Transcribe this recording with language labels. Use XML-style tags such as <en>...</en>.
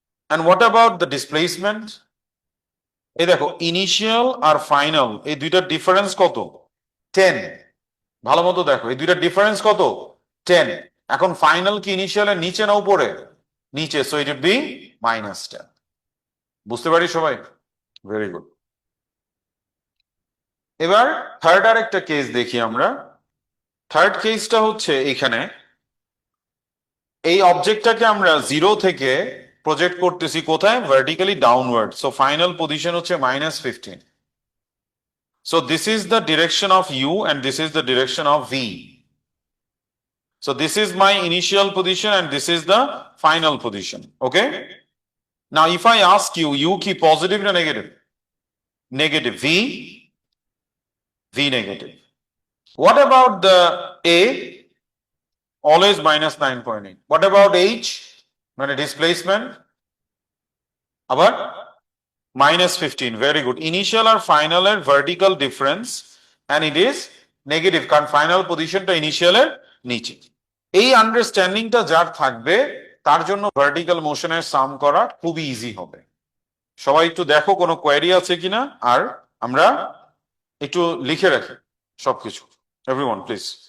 <en>and what about the displacement?</en> <bn>এই দেখো initial আর final এই দুইটার ডিফারেন্স কত? 10। ভালো মতো দেখো, এই দুইটার ডিফারেন্স কত? 10। এখন ফাইনাল কি ইনিশিয়ালের নিচে না উপরে? নিচে,</bn> <en>So it would be -10।</en> <bn>বুঝতে পারি সবাই?</bn> <en>Very good.</en> <bn>এবার থার্ড আর একটা কেস দেখি আমরা। থার্ড কেসটা হচ্ছে এখানে এই অবজেক্টটাকে আমরা 0 থেকে প্রজেক্ট করতেছি কোথায়? Vertically downward. So final position হচ্ছে -15।</bn> <en>So this is the direction of u and this is the direction of v. So this is my initial position and this is the final position. Okay? Now if I ask you, u</en> <bn>ki</bn> <en>positive or negative? Negative. V? V negative. What about the A? Always -9.8. What about H?</en> <bn>মানে displacement? আবার -15.</bn> <en>Very good.</en> <bn>Initial আর final এর vertical difference</bn> <en>and it is negative,</en> <bn>কারণ final পজিশনটা ইনিশিয়ালের নিচে। এই আন্ডারস্ট্যান্ডিংটা যার থাকবে তার জন্য ভার্টিক্যাল মোশনের সাম করা খুবই ইজি হবে। সবাই একটু দেখো কোনো কোয়েরি আছে কিনা, আর আমরা একটু লিখে রাখি সবকিছু।</bn> <en>Everyone please.</en>